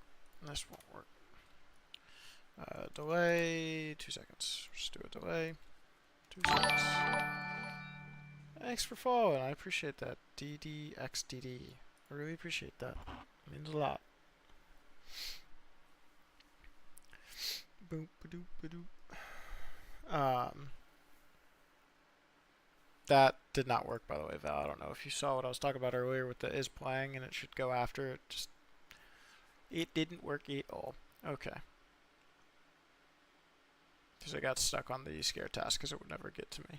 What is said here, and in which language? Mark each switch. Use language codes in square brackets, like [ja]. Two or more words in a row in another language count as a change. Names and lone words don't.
[en] This won't work. Delay, 2 seconds. Just do a delay. 2 seconds. Thanks for following. I appreciate that. DDXDD. I really appreciate that. It means a lot. Boop, ba-doop, ba-doop. That did not work, by the way, Val. I don't know if you saw what I was talking about earlier with the is playing and it should go after it. Just, it didn't work at all. Okay. Because I got stuck on the scare task because it would never get to me.